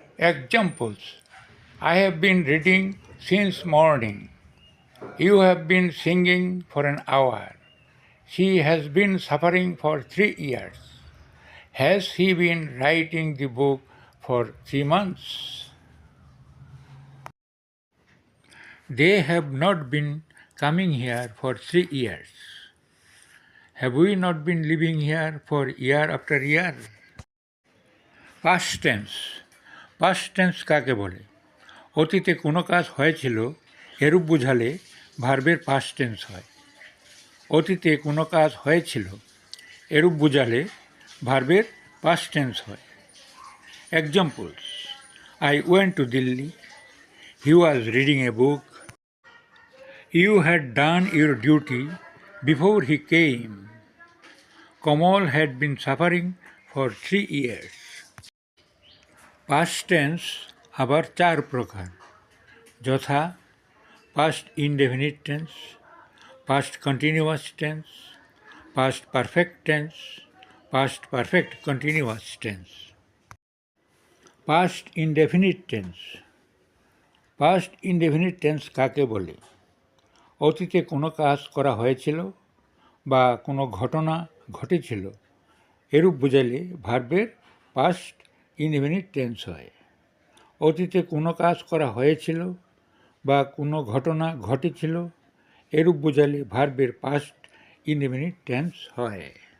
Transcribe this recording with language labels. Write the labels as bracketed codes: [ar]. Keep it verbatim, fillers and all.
[en] Examples: I have been reading since morning, you have been singing for an hour, she has been suffering for three years, has he been writing the book for three months? They have not been coming here for three years. Have we not been living here for year after year? Past tense. [bn] Past tense কাকে বলে? অতীতে কোনো কাজ হয়েছিল এরূপ বোঝালে ভার্বের past tense হয়। অতীতে কোনো কাজ হয়েছিল এরূপ বোঝালে ভার্বের past tense হয়। [en] Examples: I went to Delhi. He was reading a book. You had done your duty before he came. Kamal had been suffering for three years. Past tense [bn] আবার চার প্রকার, যথা [en] past indefinite tense, past continuous tense, past perfect tense, past perfect continuous tense. Past indefinite tense. Past indefinite tense [bn] কাকে বলে? অতীতে কোনো কাজ করা হয়েছিল বা কোনো ঘটনা ঘটেছিল এরূপ বোঝালে ভার্বের past indefinite tense হয়। অতীতে কোনো কাজ করা হয়েছিল বা কোনো ঘটনা ঘটেছিল এরূপ বোঝালে ভার্বের past indefinite tense হয়।